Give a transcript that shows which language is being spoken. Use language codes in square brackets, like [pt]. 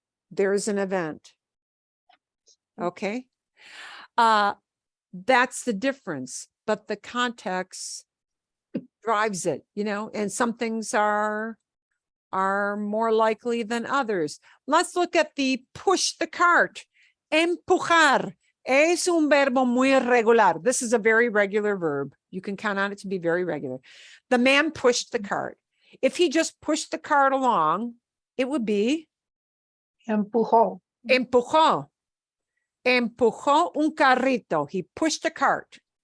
[en] There's an event. Okay. That's the difference, but the context drives it, you know, and some things are more likely than others. Let's look at the push the cart. [es] Empujar es un verbo muy irregular. [en] This is a very regular verb. You can count on it to be very regular. The man pushed the cart. If he just pushed the cart along, it would be [es] Empujó. empujó. Empujó un carrito. [en] He pushed a cart.